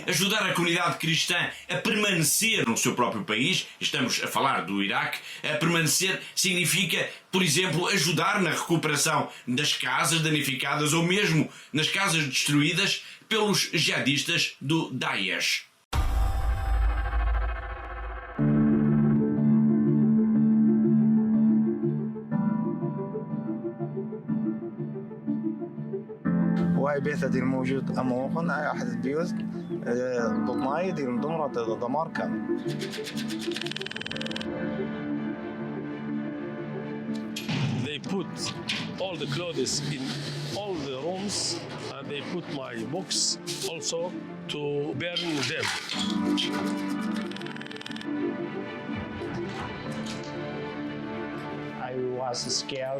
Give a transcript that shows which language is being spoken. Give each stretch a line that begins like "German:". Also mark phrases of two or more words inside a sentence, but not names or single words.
Portuguese: Ajudar a comunidade cristã a permanecer no seu próprio país, estamos a falar do Iraque, a permanecer significa, por exemplo, ajudar na recuperação das casas danificadas ou mesmo nas casas destruídas pelos jihadistas do Daesh.
Arabic: وهاي بيتها الموجود أمامكم هاي أحد البيوت ضماي دي مدمرة دمار كامل.
English: They put all the clothes in all the rooms and they put my books also to burn them. I was scared.